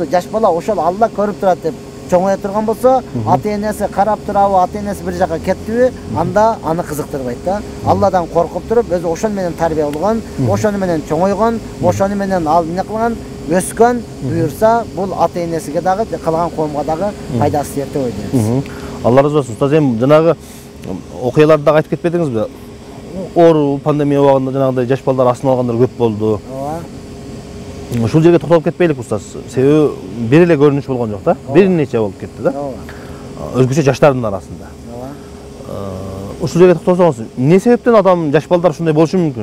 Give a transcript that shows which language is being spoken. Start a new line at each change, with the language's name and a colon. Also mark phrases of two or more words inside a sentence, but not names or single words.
Kyrgyz: Жаш бала ошол Алла көрүп турат деп чоңое турган болсо, ата энеси карап турабы, ата энеси бир жака кеттиби, анда аны кызыктырбайт да. Алладан коркуп туруп, өзү ошон менен тарбия болгон, ошону менен чоңойгон, ошону менен ал эмне кылган, өскөн, буюрса, бул ата энесиге дагы, калган коомго дагы пайдасы тиет деп ойлойбуз.
Turkish: Allah razı olsun.
Kyrgyz: Ustaz, эми жанагы окуяларды дагы айтып кетпедиңизби? Оору, пандемия убагында жанагындай жаш балдар астына алгандар көп болду. Ушул жерге токтолуп кетпейлик ustaz. Себеби бир эле көрүнүш болгон жок да. Бир нече болуп кетти да. Өзгөчө жаштардын арасында. Ушул жерге токтолсоңуз, эмне себептен адам жаш балдар ушундай болушу мүмкүн?